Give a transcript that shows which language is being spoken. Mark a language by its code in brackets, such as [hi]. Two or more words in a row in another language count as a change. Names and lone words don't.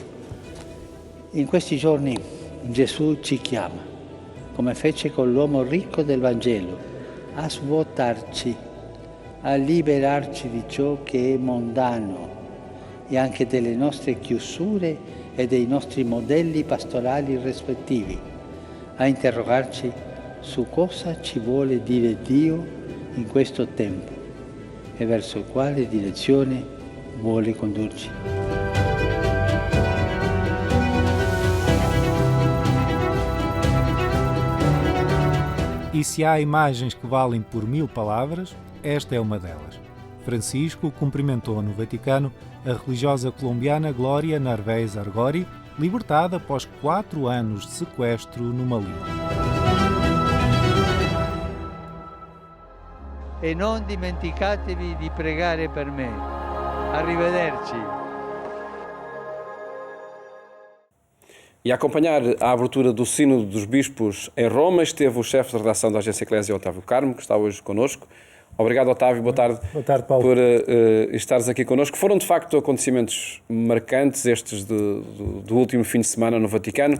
[it] In questi giorni Gesù ci chiama, come fece con l'uomo ricco del Vangelo, a svuotarci, a liberarci di ciò che è mondano e anche delle nostre chiusure e dei nostri modelli pastorali rispettivi, a interrogarci su cosa ci vuole dire Dio in questo tempo e verso quale direzione vuole condurci. [pt] E se há imagens que valem por 1000 palavras, esta é uma delas. Francisco cumprimentou no Vaticano a religiosa colombiana Glória Narvaez Argori, libertada após 4 anos de sequestro no Mali. [it] E non dimenticatevi di pregare per me. Arrivederci. [pt] E a acompanhar a abertura do Sínodo dos Bispos em Roma esteve o chefe de redação da Agência Eclésia, Otávio Carmo, que está hoje connosco. Obrigado, Otávio. Boa tarde. Boa tarde, Paulo. Por estares aqui connosco. Foram, de facto, acontecimentos marcantes estes do último fim de semana no Vaticano.